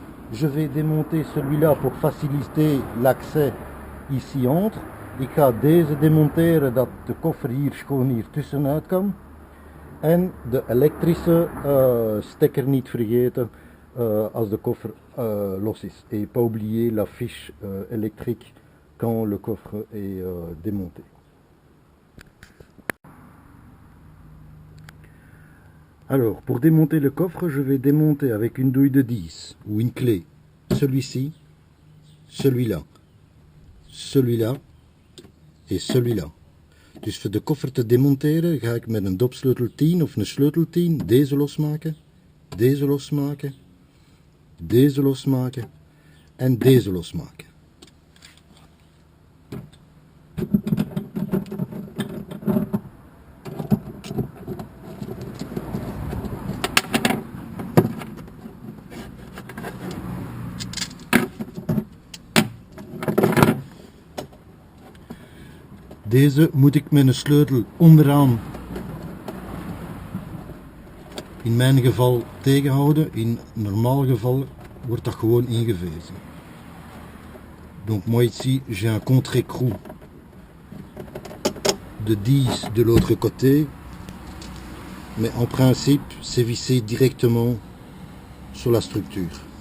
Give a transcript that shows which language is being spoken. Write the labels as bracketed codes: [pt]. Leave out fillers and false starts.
[fr] Je vais démonter celui-là pour faciliter l'accès ici entre. [nl] Ik ga deze demonteren dat de koffer hier gewoon hier tussenuit kan. En de elektrische stekker niet vergeten als de koffer los is. [fr] Et pas oublier la fiche électrique quand le coffre est démonté. Alors, pour démonter le coffre, je vais démonter avec une douille de 10 ou une clé celui-ci, celui-là, celui-là et celui-là. [nl] Dus voor de koffer te demonteren ga ik met een dopsleutel 10 of een sleutel 10 deze losmaken, deze losmaken, deze losmaken en deze losmaken. Deze moet ik met een sleutel onderaan in mijn geval tegenhouden. In normaal geval wordt dat gewoon ingevezen. [fr] Donc moi ici j'ai un contre-écrou de 10 de l'autre côté, mais en principe c'est vissé directement sur la structure.